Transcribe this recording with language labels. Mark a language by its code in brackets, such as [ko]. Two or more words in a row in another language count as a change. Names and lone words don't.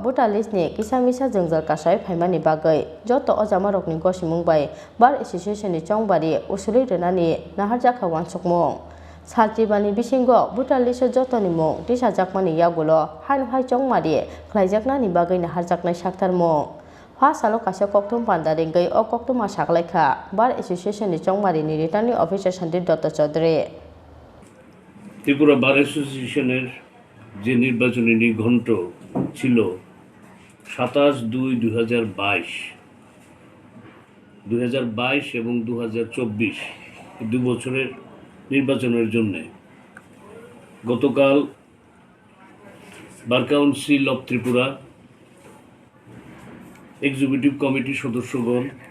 [trp] Butalis ni Kisa Misa Jwngjal kasai phaimani bagwi joto ojama rokni gosimung bai [en] Bar Association [trp] ni Chongbari Osulwi rwnani naharjakha wansukmung Saltribani bisingo Butaliso jotoni mung tisajakmani yagulo haino hai Chongbari khlaijaknani bagwi naharjaknai saktarmung pha salo kaisa koktum panda ringai o koktuma saklaikha Bar Association ni Chongbari ni [en] returning officer [trp] Sandip Dutta Chaudhary [bn] ত্রিপুরা [en] Bar Association-এর [bn] যে নির্বাচনী নিঘণ্ট ছিল 27/2/2022 এবং 2024 দুই বছরের নির্বাচনের জন্য গতকাল [en] Bar Council of Tripura executive committee-র [bn] সদস্যগণ